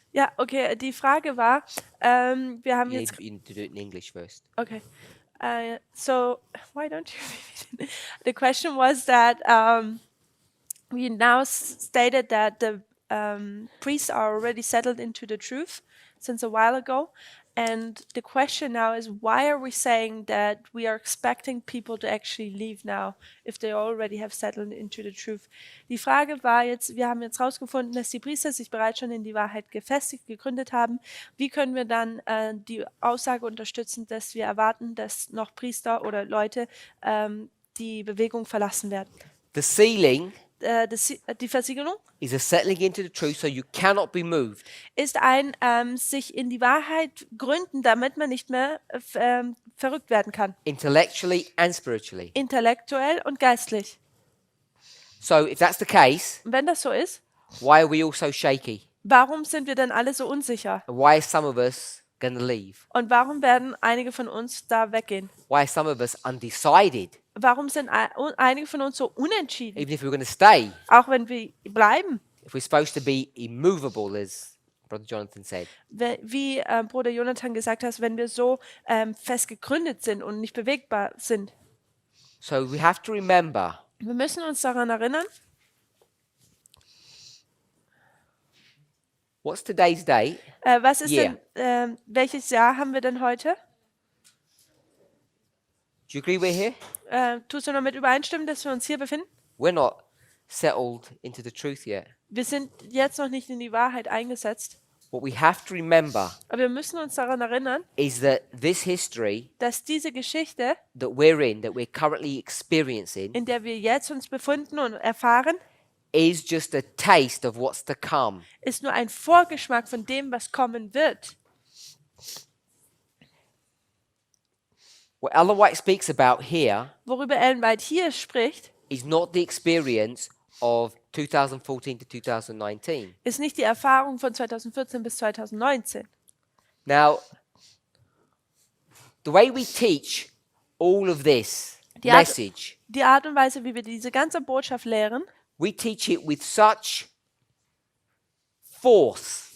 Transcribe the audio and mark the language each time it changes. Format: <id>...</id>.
<de>Ja, okay, die Frage war, wir haben</de> <en>You</en> <de>jetzt...</de> <en>need to do it in English first. Okay. So why don't you repeat it? The question was that we now stated that the priests are already settled into the truth since a while ago. And the question now is, why are we saying that we are expecting people to actually leave now if they already have settled into the truth?</en> <de>Die Frage war jetzt, wir haben jetzt herausgefunden, dass die Priester sich bereits schon in die Wahrheit gefestigt, gegründet haben. Wie können wir dann die Aussage unterstützen, dass wir erwarten, dass noch Priester oder Leute die Bewegung verlassen werden?</de> <en>The sealing</en> <de>Die Versiegelung</de> <en>is a settling into the truth so you cannot be moved.</en> <de>ist ein sich in die Wahrheit gründen, damit man nicht mehr verrückt werden kann.</de> <en>Intellectually and spiritually.</en> <de>Intellektuell und geistlich.</de> <en>So if that's the case,</en> <de>Und wenn das so ist,</de> <en>why are we all so shaky?</en> <de>warum sind wir dann alle so unsicher?</de> <en>And why are some of us going to leave?</en> <de>Und warum werden einige von uns da weggehen?</de> <en>Why are some of us undecided?</en> <de>Warum sind einige von uns so unentschieden?</de> <en>Even if we're going to stay,</en> <de>Auch wenn wir bleiben.</de> <en>if we're supposed to be immovable, as Brother Jonathan said.</en> <de>Wie Bruder Jonathan gesagt hat, wenn wir so fest gegründet sind und nicht bewegbar sind.</de> <en>So we have to remember</en> <de>Wir müssen uns daran erinnern,</de> <en>what's today's date?</en> <de>was ist</de> <en>Yeah.</en> <de>denn, welches Jahr haben wir denn heute?</de> <en>Do you agree we're here?</en> <de>Tust du damit übereinstimmen, dass wir uns hier befinden?</de> <en>We're not settled into the truth yet.</en> <de>Wir sind jetzt noch nicht in die Wahrheit eingesetzt.</de> <en>What we have to remember</en> <de>Aber wir müssen uns daran erinnern,</de> <en>is that this history</en> <de>dass diese Geschichte,</de> <en>that we're currently experiencing,</en> <de>in der wir jetzt uns befinden und erfahren,</de> <en>is just a taste of what's to come.</en> <de>ist nur ein Vorgeschmack von dem, was kommen wird.</de> <en>What Ellen White speaks about here</en> <de>Worüber Ellen White hier spricht,</de> <en>is not the experience of 2014 to 2019.</en> <de>ist nicht die Erfahrung von 2014 bis 2019.</de> <en>Now, the way we teach all of this</en> <de>Die Art,</de> <en>message,</en> <de>die Art und Weise, wie wir diese ganze Botschaft lehren,</de> <en>we teach it with such force</en>